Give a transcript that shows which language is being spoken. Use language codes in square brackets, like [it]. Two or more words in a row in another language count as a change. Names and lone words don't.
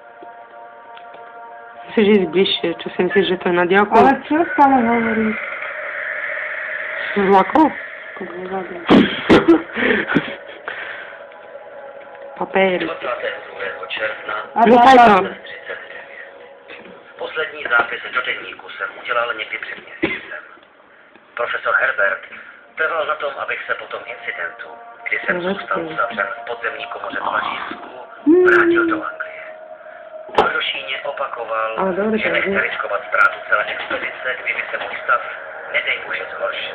[sk] Musíš ísť bližšie, čo si myslíš, že to je na diaľku? Ale čo stále hovoríš? S vlakom? Papéry. [cs] 22. června A [sk] Nechaj to. [cs] 39. Poslední zápis do deníku jsem udělal někdy před měsícem. Profesor Herbert trval na tom, abych se po tom incidentu, kdy jsem zůstal uzavřen v podzemní komoře v Lažísku, vrátil do Anglie. V Hrošíně opakoval, že nechce riskovat ztrátu celé expedice, kdyby se můj stav, nedej bože, zhoršil.